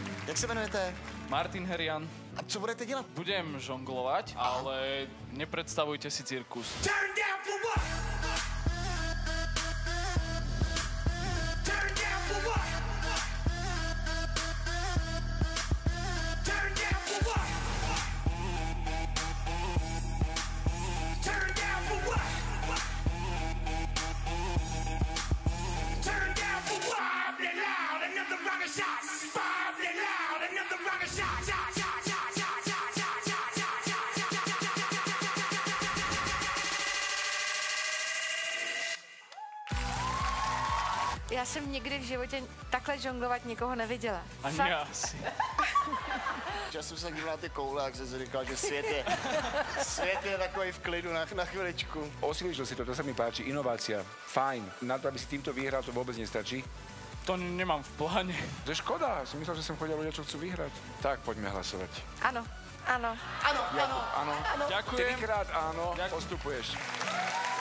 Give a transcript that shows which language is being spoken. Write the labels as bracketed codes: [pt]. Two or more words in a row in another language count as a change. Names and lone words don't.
[cs] Jak se jmenujete? Martin Herian. A co budete dělat? [sk] Budem žonglovať, ale nepredstavujte si cirkus. [en] Turn down for what? Turn down for what? Turn down for what? Turn down for what? Turn down for what? Bob it loud, another rocket shot. Bob it loud, another rocket shot. [cs] Já jsem nikdy v životě takhle žonglovat nikoho neviděla. [sk] Ani Fakt. ja asi. [cs] Já jsem se díval na ty koule, jak jsem si říkal, že svět je takový v klidu na chviličku. [sk] Osviežil si to sa mi páči, inovácia, fajn. Na to, aby si týmto vyhral, to vôbec nestačí. To nemám v pláne. To je škoda, som myslel, že sem chodia ľudia, čo chcú vyhrať. Tak, poďme hlasovať. [cs] Ano, ano. Ano, ano. [sk] Áno. Ďakujem. 3-krát áno, Ďakujem. postupuješ.